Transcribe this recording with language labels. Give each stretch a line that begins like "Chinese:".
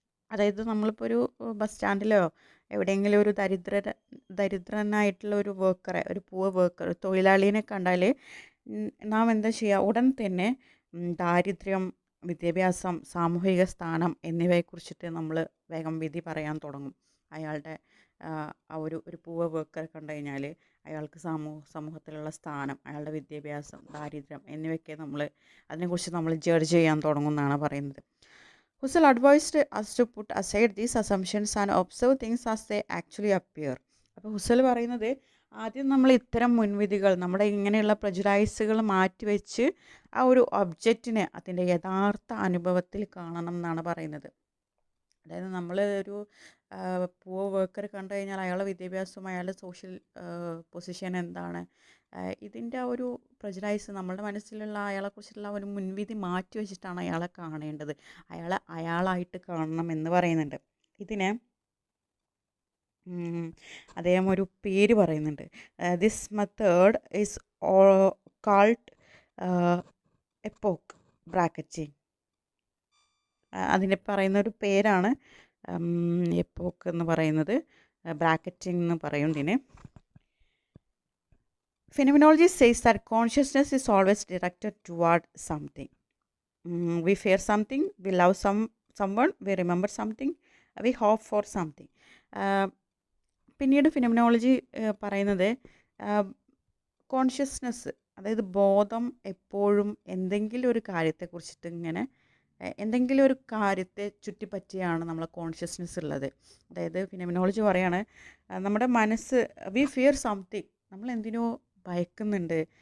Malayalam: അതായത് നമ്മളിപ്പോൾ ഒരു ബസ് സ്റ്റാൻഡിലോ എവിടെയെങ്കിലും ഒരു ദരിദ്രനായിട്ടുള്ള ഒരു വർക്കറെ, ഒരു പുവർ വർക്കർ, തൊഴിലാളീനെ കണ്ടാൽ നാം എന്താ ചെയ്യുക, ഉടൻ തന്നെ ദാരിദ്ര്യം, വിദ്യാഭ്യാസം, സാമൂഹിക സ്ഥാനം എന്നിവയെക്കുറിച്ചിട്ട് നമ്മൾ വേഗം വിധി പറയാൻ തുടങ്ങും. അയാളുടെ ആ ഒരു പുവർ വർക്കറെ കണ്ടു കഴിഞ്ഞാൽ അയാൾക്ക് സമൂഹത്തിലുള്ള സ്ഥാനം, അയാളുടെ വിദ്യാഭ്യാസം, ദാരിദ്ര്യം എന്നിവയൊക്കെ അതിനെക്കുറിച്ച് നമ്മൾ ജഡ്ജ് ചെയ്യാൻ തുടങ്ങും എന്നാണ് പറയുന്നത്.
English: Husserl advised us to put aside these assumptions and observe things as they actually appear.
Malayalam: അപ്പോൾ ഹുസൽ പറയുന്നത് ആദ്യം നമ്മൾ ഇത്തരം മുൻവിധികൾ, നമ്മുടെ ഇങ്ങനെയുള്ള പ്രജുഡൈസുകൾ മാറ്റിവെച്ച് ആ ഒരു ഒബ്ജക്റ്റിനെ അതിൻ്റെ യഥാർത്ഥ അനുഭവത്തിൽ കാണണം എന്നാണ് പറയുന്നത്. അതായത് നമ്മൾ ഒരു പുവർ വർക്കർ കണ്ടു കഴിഞ്ഞാൽ അയാളുടെ വിദ്യാഭ്യാസവും അയാളുടെ സോഷ്യൽ പൊസിഷൻ എന്താണ്, ഇതിൻ്റെ ആ ഒരു പ്രജുഡൈസ്, നമ്മളുടെ മനസ്സിലുള്ള അയാളെക്കുറിച്ചുള്ള ഒരു മുൻവിധി മാറ്റി വെച്ചിട്ടാണ് അയാളെ കാണേണ്ടത്, അയാളായിട്ട് കാണണം എന്ന് പറയുന്നുണ്ട്. ഇതിന് അദ്ദേഹം ഒരു പേര് പറയുന്നുണ്ട്.
English: This method is called epoche bracketing.
Malayalam: അതിന് പറയുന്ന ഒരു പേരാണ് എപ്പോക്ക് എന്ന് പറയുന്നത്, ബ്രാക്കറ്റിംഗ് എന്ന് പറയും ഇതിന്.
English: Phenomenology says that consciousness is always directed toward something. We fear something, we love someone, we remember something, we hope for something.
Malayalam: പിന്നീട് ഫിനോമിനോളജി പറയുന്നത് കോൺഷ്യസ്നെസ്, അതായത് ബോധം എപ്പോഴും എന്തെങ്കിലും ഒരു കാര്യത്തെക്കുറിച്ചിട്ട് ഇങ്ങനെ എന്തെങ്കിലും ഒരു കാര്യത്തെ ചുറ്റിപ്പറ്റിയാണ് നമ്മളെ കോൺഷ്യസ്നെസ് ഉള്ളത്. അതായത് ഫിനോമിനോളജി പറയാണ് നമ്മുടെ മനസ്സ്,
English: we fear something,
Malayalam: നമ്മൾ എന്തിനോ ഭയക്കുന്നുണ്ട്,